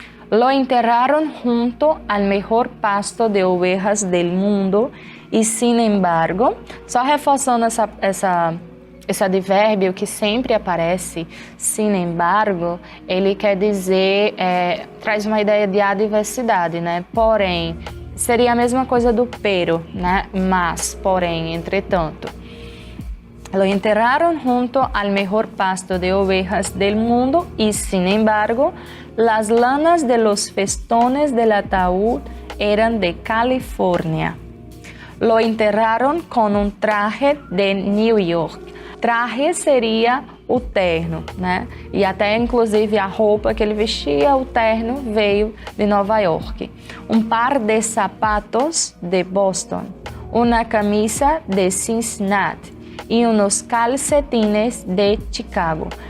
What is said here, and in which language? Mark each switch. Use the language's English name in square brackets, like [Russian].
[Spanish] Lo enterraron junto al mejor pasto de ovejas del mundo e, sin embargo, [Portuguese] só reforçando esse advérbio que sempre aparece, sin embargo, ele quer dizer, traz uma ideia de adversidade, né? Porém, seria a mesma coisa do pero, né? Mas, porém, entretanto. [Spanish] Lo enterraron junto al mejor pasto de ovejas del mundo y, sin embargo, las lanas de los festones del ataúd eran de California. Lo enterraron con un traje de New York. [Portuguese] Traje seria o terno, né? E até inclusive a roupa que ele vestia, o terno, veio de Nova York. Um par de sapatos de Boston, uma camisa de Cincinnati e uns calcetines de Chicago.